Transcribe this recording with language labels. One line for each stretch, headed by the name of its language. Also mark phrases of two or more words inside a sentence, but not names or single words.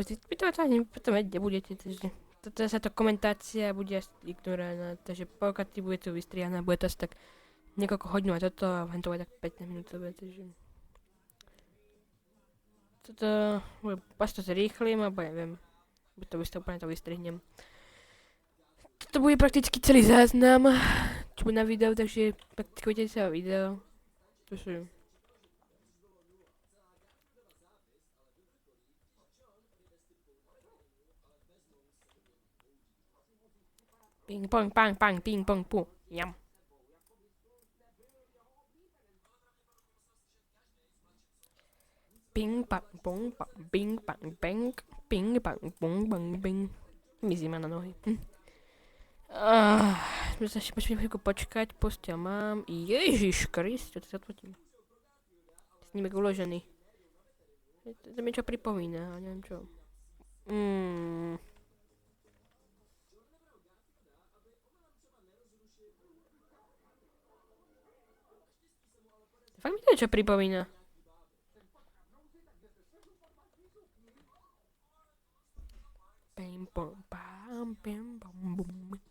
Slovak: vy to ani potom vedieť nebudete, takže toto sa to komentácia bude asi ignorovaná, takže pokiaľ bude to vystrihané, bude to asi tak niekoľko hodín a toto a len to bude tak 15 minútové, takže toto, až to zrýchlim, alebo neviem, to úplne to vystrihnem. Toto bude prakticky celý záznam, čo bude na videu, takže praktikujte sa o video. Takže ping pong pang pang ping pong pu. Jam. Ping pang pong pang ping pang pang ping pang pong pang ping. Mizí ma na nohy. Musím chvíľku počkať, postel mám. Ježiš Kriste, to sa odfotím. Snímek uložený. To mi čo pripomína, ale neviem čo. Fakt mi to niečo pripomína. Pim pom pam pim pom bum.